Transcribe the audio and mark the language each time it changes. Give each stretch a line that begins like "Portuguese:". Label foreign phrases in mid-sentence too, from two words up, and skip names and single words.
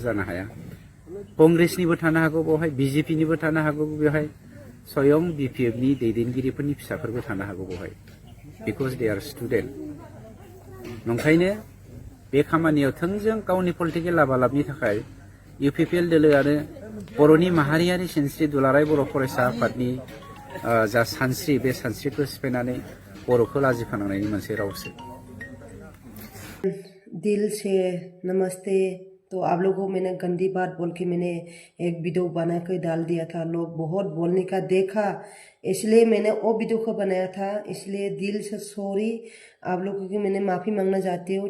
Bodo: जानो हाया कंग्रेसनिबो थानो हागौ बेवहाय बिजेपिनिबो थानो हागौ बेवहाय स्वयं बिपिएफनि दैदेनगिरिफोरनि फिसाफोरबो थानो हागौ बेवहाय
English: because they are student
Bodo: नंखायनो बे खामानियाव थोंजों गावनि पलिटिकेल लाबालाबनि थाखाय इउपिपिएल दोलोआनो बर'नि माहारियारि सिनस्रि दुलाराय बर' फरायसा आफादनि जा सानस्रि बे सानस्रिखौ सिफायनानै बर'खौ लाजिफोनांनायनि मोनसे रावसो।
Hindi: दिल से नमस्ते। तो आप लोगों को मैंने गंदी बात बोल के मैंने एक वीडियो बना के डाल दिया था, लोग बहुत बोलने का देखा, इसलिए मैंने वो वीडियो को बनाया था। इसलिए दिल से सॉरी आप लोगों की, मैंने माफ़ी मांगना चाहती हूँ।